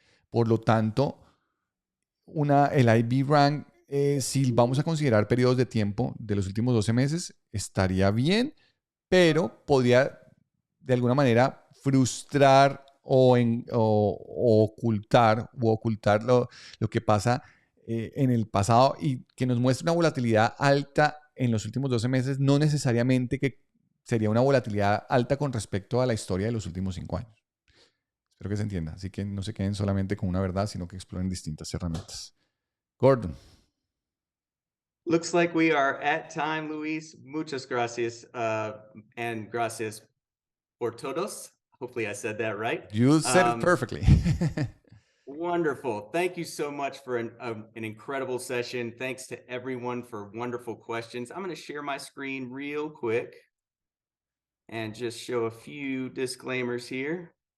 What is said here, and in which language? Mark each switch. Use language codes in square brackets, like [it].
[es] Por lo tanto, el IB Rank, si vamos a considerar periodos de tiempo de los últimos 12 meses, estaría bien, pero podría de alguna manera frustrar o ocultar lo que pasa en el pasado y que nos muestre una volatilidad alta en los últimos 12 meses, no necesariamente que sería una volatilidad alta con respecto a la historia de los últimos 5 años. Espero que se entienda. Así que no se queden solamente con una verdad, sino que exploren distintas herramientas. Gordon. [en] Looks like we are at time, Luis. [es] Muchas gracias, [en] and [es] gracias por todos. [en] Hopefully I said that right. You said it perfectly. Wonderful. Thank you so much for an incredible session. Thanks to everyone for wonderful questions. I'm going to share my screen real quick and just show a few disclaimers here.